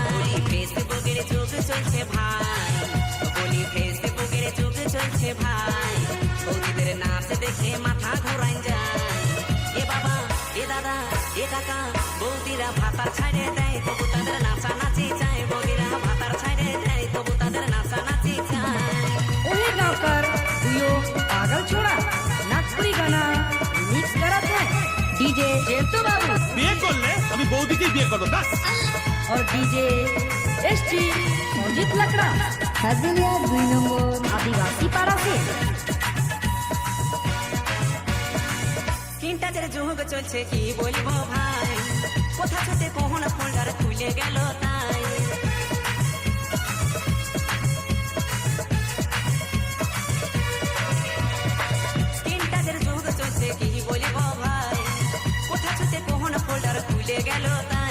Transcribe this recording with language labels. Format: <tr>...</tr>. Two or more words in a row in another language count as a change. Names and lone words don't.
<bn>বলি ফেসবুকের যুগ চলছে ভাই, বলি ফেসবুকের যুগ চলছে ভাই, বৌদিদের নাচ দেখে মাথা ঘোরাই যায়। এ বাবা, এ দাদা, এ কাকা, বৌদিরা ভাতার ছাড়ে দেয়, তবু তাদের নাচানাচি চায়। বৌদিরা ভাতার ছাড়ে দেয়, তবু তাদের নাচানাচি চায়।</bn> <sck>ओहे गाँवकर दुयो पागल छोड़ा नागपुरी गाना मिक्स करत है डीजे जेतु बाबू</sck> <bn>বিয়ে করলে আমি বৌদিকে বিয়ে করবো ব্যাস।</bn> <hi>और डीजे एसटी संजीत लकड़ा हजलिया 2 नंबर आदिवासी पाड़ा से</hi> <bn>তিনটাদের যুগ চলছে কি বলবো ভাই, কোথা থেকে কোন ফোল্ডার খুলে গেল তাই। তিনটাদের যুগ চলছে কি বলবো ভাই, কোথা থেকে কোন ফোল্ডার খুলে গেল তাই।</bn>